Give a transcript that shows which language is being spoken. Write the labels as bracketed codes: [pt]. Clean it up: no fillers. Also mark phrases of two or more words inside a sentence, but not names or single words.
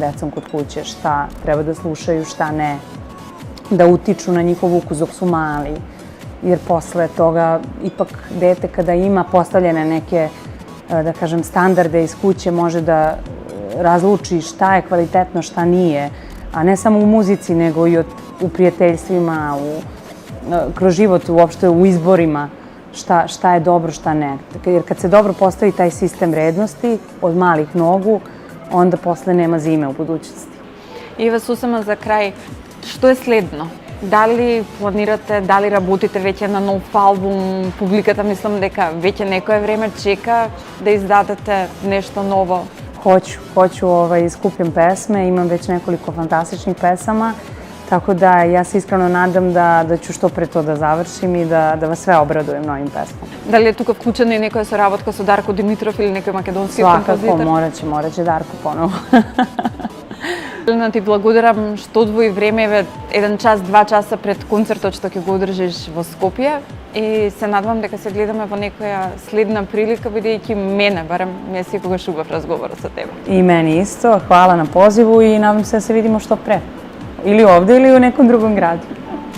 [sr] decom kod kuće šta treba da slušaju, šta ne, da utiču na njihov ukus dok su mali, jer posle toga ipak dete kada ima postavljene neke, da kažem, standarde iz kuće može da razluči šta je kvalitetno, šta nije, a ne samo u muzici, nego i u prijateljstvima, kroz život, uopšte u izborima, šta je dobro, šta ne. Jer kad se dobro postavi taj sistem vrednosti od malih nogu, onda posle nema zime u budućnosti. [mk] Ива, Сусема, за крај, што е следно? Дали планирате, дали работите веќе на нов албум? Публиката мислам дека веќе некое време чека да издадете нешто ново. [sr] Hoću skupim pesme, imam već nekoliko fantastičnih pesama, tako da ja se iskreno nadam da ću što pre to da završim i da vas sve obradujem novim pesmama. [mk] Дали е тука вклучена и некоја соработка со Дарко Димитров или некој македонски композитор? [sr] Svakako, moraće Darko ponovo. [mk] Ти благодарам што одвои време, 1 час, 2 часа пред концертот што ќе го одржиш во Скопје и се надевам дека се гледаме во некоја следна прилика, бидејќи мене, барем, ми е секогаш убав разговорот со тебе. [sr] I meni isto, hvala na pozivu i nadam se da se vidimo što pre. Ili ovde ili u nekom drugom gradu.